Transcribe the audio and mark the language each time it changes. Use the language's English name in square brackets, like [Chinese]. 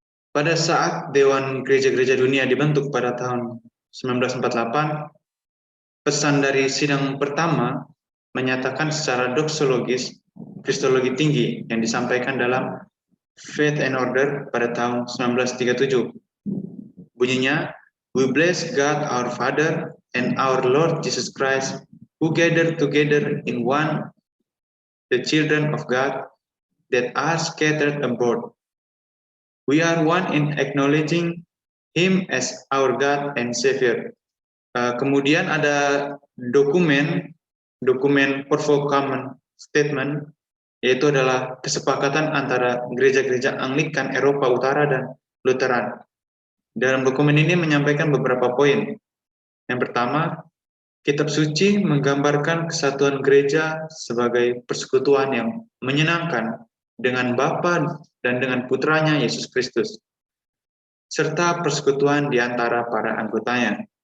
[Indonesian] Pada saat Dewan Gereja-Gereja Dunia dibentuk pada tahun 1948, pesan dari sidang pertama menyatakan secara doksologis kristologi tinggi yang disampaikan dalam Faith and Order pada tahun 1937. Bunyinya, [English] "We bless God our Father and our Lord Jesus Christ, who gathered together in one the children of God that are scattered abroad. We are one in acknowledging Him as our God and Savior." [Indonesian] Kemudian ada dokumen Porvo Common Statement, yaitu adalah kesepakatan antara gereja-gereja Anglikan Eropa Utara dan Lutheran. Dalam dokumen ini menyampaikan beberapa poin. Yang pertama, kitab suci menggambarkan kesatuan gereja sebagai persekutuan yang menyenangkan dengan Bapa dan dengan Putranya Yesus Kristus, serta persekutuan di antara para anggotanya.